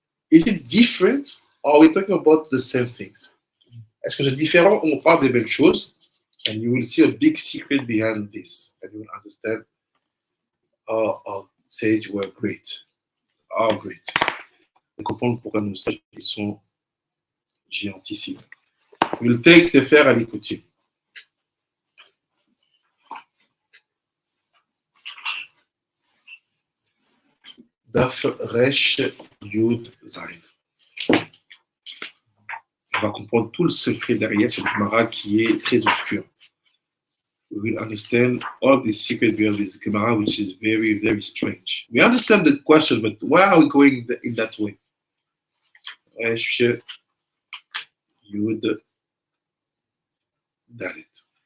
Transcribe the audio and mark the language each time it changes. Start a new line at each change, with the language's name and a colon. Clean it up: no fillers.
English: Is it different or are we talking about the same things?
French: Est-ce que c'est différent ou on parle des mêmes choses?
English: And you will see a big secret behind this, and you will understand how our sages were great. How great.
French: Et comprendre pourquoi nos sages sont géantissimes. Le texte est faire à l'écouter.
Hebrew: Daf Resh Yud Zain.
French: On va comprendre tout le secret derrière cette Gemara qui est très obscure.
English: We will understand all the secret behind this Gemara, which is very, very strange. We understand the question, but why are we going in that way? Resh Yud Dalet.